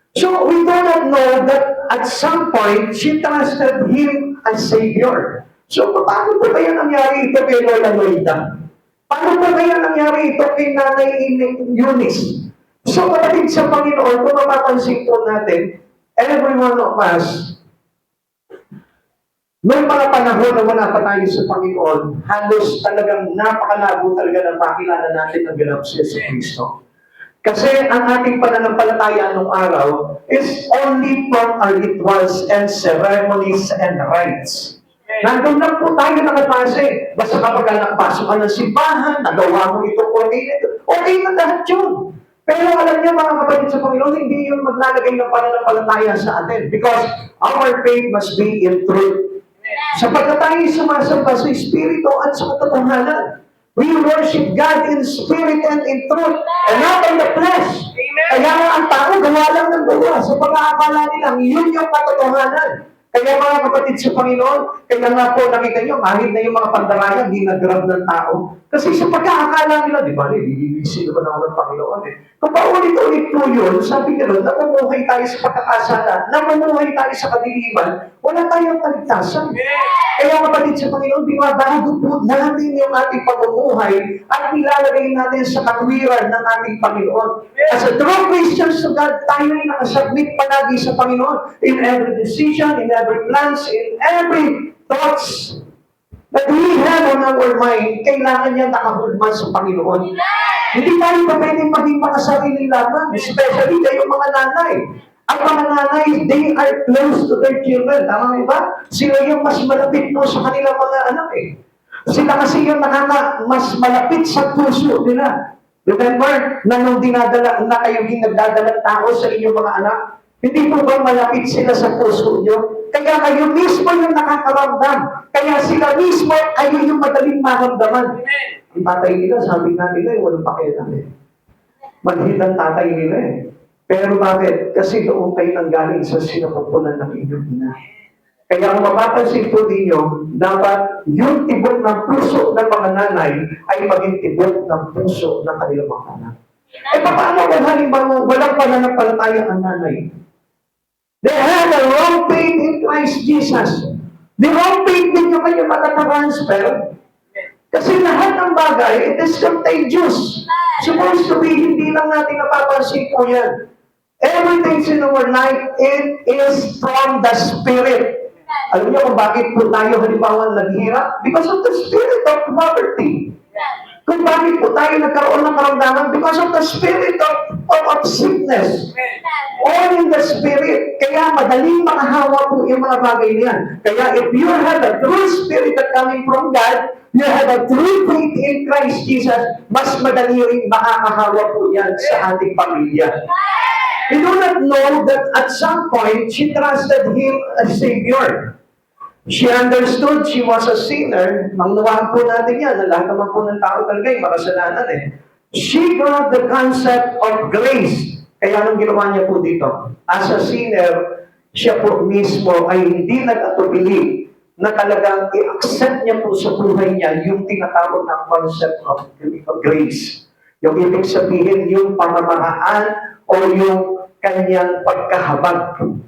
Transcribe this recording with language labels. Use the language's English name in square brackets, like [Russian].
[English] So we do not know that at some point, she trusted Him as Savior. [Filipino] So paano ba kaya nangyari ito kay Lola Loida? Paano ba kaya nangyari ito kay Nanay Eunice? So kapatid sa Panginoon, kung mapapansin po natin, [English] every one of us, [Filipino] may mga panahon na wala pa tayo sa Panginoon, halos talagang napakalabo talaga ng makilala natin ang ganap si Yesu Cristo. Kasi ang ating pananampalataya nung araw [English] is only from our rituals and ceremonies and rites. [Filipino] Nandun lang po tayo nakapase. Basta kapag nakapasok ka ng simbahan, nagawa mo ito, okay na lahat yun. Pero alam niyo mga kapatid sa Panginoon, hindi yun maglalagay ng pananampalataya sa atin. [English] Because our faith must be in truth. [Filipino] Sapagkat tayo sumasamba sa Espiritu at sa katotohanan. [English] We worship God in spirit and in truth, and not in the flesh. [Filipino] Kaya nga ang tao, gawa lang ng gawa. Sa pag-aakala nilang, yun yung katotohanan. Kaya mga kapatid sa Panginoon, kaya nga po nakita nyo, kahit na yung mga pandaraya, ginagrab ng tao. Kasi sa pagkakala nila, di ba, nililisin naman ako ng Panginoon eh. Kung paulit-ulit po yun, sabi nila, namumuhay tayo sa pagkakasala, namumuhay tayo sa kadiliman, wala tayong kaligtasan. Kaya kapatid sa Panginoon, binabago po natin yung ating pamumuhay at nilalagay natin sa katwiran ng ating Panginoon. [English] As a true Christians to God, [Filipino] tayo ay nakasubmit palagi sa Panginoon [English] in every decision, in every plans, in every thoughts that we have on our mind, [Filipino] kailangan niya nakahulman sa Panginoon. Hindi tayo pa pwedeng maging makasarili lamang, [English] especially [Filipino] kayo mga nanay. Ang mga nanay, [English] they are close to their children. [Filipino] Tama ba? Sila yung mas malapit po sa kanilang mga anak eh. Sila kasi yung mas malapit sa puso nila. Remember, na nung dinadala na kayo nagdadalang tao sa inyong mga anak, hindi po ba malapit sila sa puso nyo? Kaya kayo mismo yung nakakaramdam. Kaya sila mismo ay yung madaling maramdaman. Ang tatay nila, sabi nga nila, walang pakialam eh. Manhid ang tatay nila eh. Pero bakit? Kasi doon kayo nanggaling sa sinapupunan ng inyong ina. Kaya kung mapapansin po ninyo, dapat yung tibok ng puso ng mga nanay ay maging tibok ng puso ng kanilang mga anak. Eh paano kung halimbawa walang pananampalataya ang nanay? [English] They had a wrong faith in Christ Jesus. The wrong faith [Filipino] ninyo kayo matatransfer. Kasi lahat ng bagay, [English] it is contagious. Supposed to be, [Filipino] hindi lang natin napapansin po yan. [English] Everything in our life, it is from the Spirit. [Filipino] Alam niyo kung bakit po tayo halimbawa naghihirap? [English] Because of the spirit of poverty. [Filipino] Kung bakit po tayo nagkaroon ng karamdaman? [English] Because of the spirit of sickness. All in the spirit. [Filipino] Kaya madaling makahawa po yung mga bagay niyan. Kaya [English] if you have a true spirit that coming from God, you have a true faith in Christ Jesus, [Filipino] mas madali rin makakahawa po yan sa ating pamilya. [English] We do not know that at some point, she trusted Him as Savior. She understood she was a sinner. [Filipino] Mangnuwaan po natin yan, na lahat naman po ng tao talaga ay makasalanan eh. [English] She got the concept of grace. [Filipino] Kaya anong ginawa niya po dito? [English] As a sinner, [Filipino] siya po mismo ay hindi nag-atubili na talagang i-accept niya po sa buhay niya yung tinatawag na concept of grace. Yung ibig sabihin, yung pamamaraan o yung kanyang pagkahabag.